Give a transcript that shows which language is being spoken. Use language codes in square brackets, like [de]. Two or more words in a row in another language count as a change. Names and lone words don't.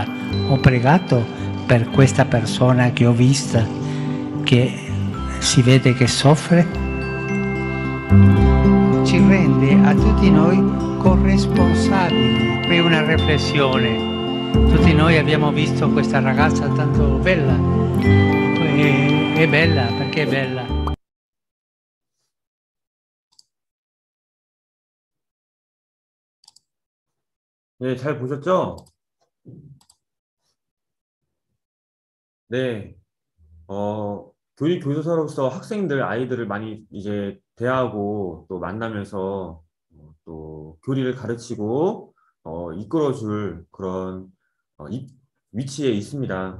[it] Ho pregato per questa persona che ho vista, che si vede che soffre. Ci rende a tutti noi corresponsabili. Qui una riflessione. Tutti noi abbiamo visto questa ragazza tanto bella. È bella, perché è bella. [ko] 네, 잘 보셨죠? 네, 교육 교사로서 학생들, 아이들을 많이 이제 대하고 또 만나면서 또 교리를 가르치고 이끌어줄 그런 위치에 있습니다.